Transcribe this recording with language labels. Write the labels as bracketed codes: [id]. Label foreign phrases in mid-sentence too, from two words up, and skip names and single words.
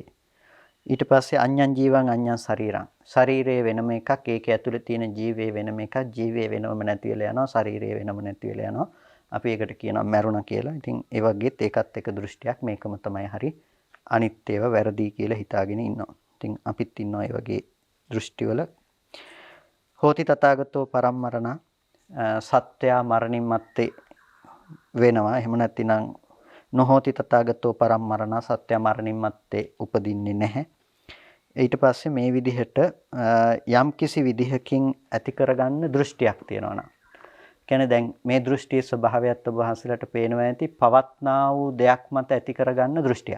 [si] ඊට පස්සේ [pi] අඤ්ඤං ජීවං අඤ්ඤං ශරීරං. [si] ශරීරයේ වෙනම එකක්, ඒක ඇතුලේ තියෙන ජීවයේ වෙනම එකක්. ජීවයේ වෙනම නැති වෙලා යනවා, ශරීරයේ වෙනම නැති වෙලා යනවා. අපි ඒකට කියනවා මරුණා කියලා. ඉතින් ඒ වගේත් ඒකත් එක දෘෂ්ටියක්. මේකම තමයි හරි. අනිත් ඒවා වැරදි කියලා හිතාගෙන ඉන්නවා. ඉතින් අපිත් ඉන්නවා ඒ වගේ දෘෂ්ටිවල. [pi] හෝති තථාගතෝ පරම්මරණ [si] සත්‍යය මරණින් මත්තේ වෙනවා. එහෙම නැතිනම් [pi] නොහෝති තථාගතෝ පරම්මරණ [si] සත්‍ය මරණින් මත්තේ උපදින්නේ නැහැ. ඊට පස්සේ මේ විදිහට යම් කිසි විදිහකින් ඇති කරගන්න දෘෂ්ටියක් තියෙනවා නම් කියන්නේ දැන් මේ දෘෂ්ටියේ ස්වභාවයත් ඔබ වහන්සේලාට පේනවා ඇති පවත්නා වූ දෙයක් මත ඇති කරගන්න දෘෂ්ටියක්.